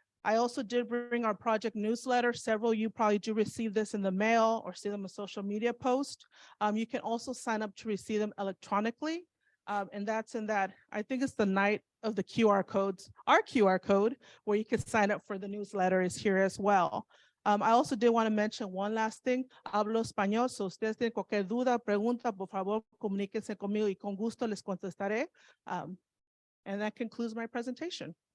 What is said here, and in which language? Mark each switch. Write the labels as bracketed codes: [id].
[en] I also did bring our project newsletter. Several of you probably do receive this in the mail or see them in social media post. You can also sign up to receive them electronically. And that's in that, I think it's the night of the QR codes. Our QR code where you can sign up for the newsletter is here as well. I also did want to mention one last thing. [es] Hablo español, so ustedes tienen cualquier duda, pregunta, por favor, comuníquense conmigo y con gusto les contestaré. [en] And that concludes my presentation.